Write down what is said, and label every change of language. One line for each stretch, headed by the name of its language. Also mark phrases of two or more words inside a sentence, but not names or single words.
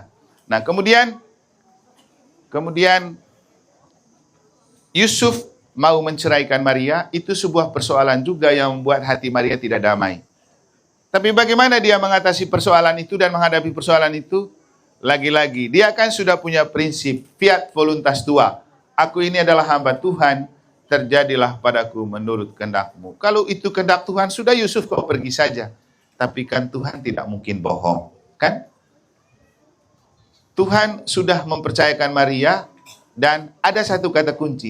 Indonesian: Nah, kemudian Yusuf mau menceraikan Maria, itu sebuah persoalan juga yang membuat hati Maria tidak damai. Tapi bagaimana dia mengatasi persoalan itu dan menghadapi persoalan itu? Lagi-lagi, dia kan sudah punya prinsip,
Latin: fiat voluntas tua.
Indonesian: Aku ini adalah hamba Tuhan, terjadilah padaku menurut kehendak-Mu. Kalau itu kehendak Tuhan, sudah Yusuf kau pergi saja. Tapi kan Tuhan tidak mungkin bohong, kan? Tuhan sudah mempercayakan Maria, dan ada satu kata kunci.